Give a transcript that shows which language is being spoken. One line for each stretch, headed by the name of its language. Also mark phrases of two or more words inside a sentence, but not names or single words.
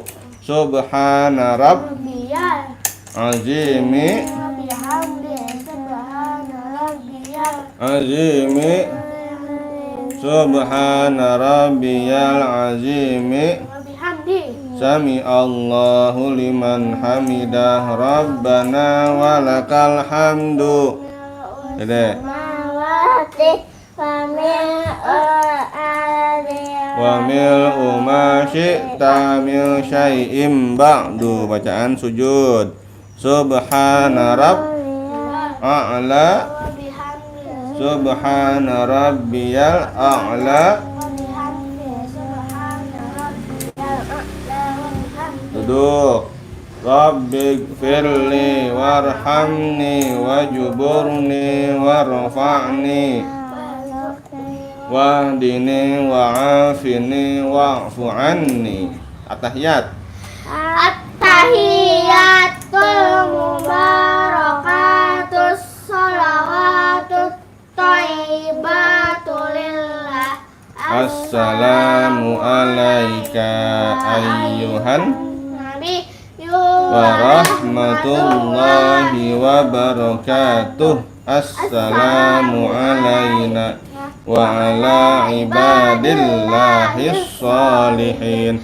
Arabic: سبحان ربي العظيم سبحان ربي العظيم سمع الله لمن حمده ربنا ولك الحمد. Dede وملء ما شئت من شيء بعد.
Indonesian: Bacaan sujud.
Arabic: سبحان الأعلى سبحان ربي الأعلى duduk. رب اغفر لي وارحمني واجبرني وارفعني واهدني وعافني واعف عني. At-tahiyat. التحيات المباركات الصلوات الطيبات لله. السلام عليك أيها Nabi ورحمة الله وبركاته. السلام علينا وعلى عباد الله الصالحين.